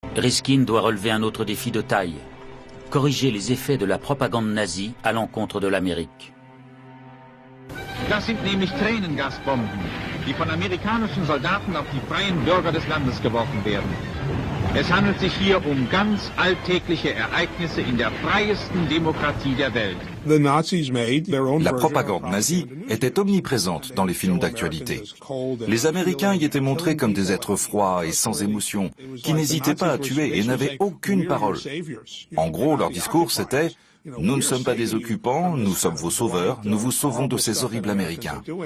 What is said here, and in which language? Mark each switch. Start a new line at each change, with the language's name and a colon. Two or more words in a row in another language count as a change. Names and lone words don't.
French: Riskin doit relever un autre défi de taille, corriger les effets de la propagande nazie à l'encontre de l'Amérique.
German: Das sind nämlich Tränengasbomben, die von amerikanischen Soldaten auf die freien Bürger des Landes geworfen werden. Es handelt sich hier ganz alltägliche Ereignisse in der freiesten Demokratie der Welt.
French: La propagande nazie était omniprésente dans les films d'actualité. Les Américains y étaient montrés comme des êtres froids et sans émotion, qui n'hésitaient pas à tuer et n'avaient aucune parole. En gros, leur discours c'était « Nous ne sommes pas des occupants, nous sommes vos sauveurs, nous vous sauvons de ces horribles Américains ».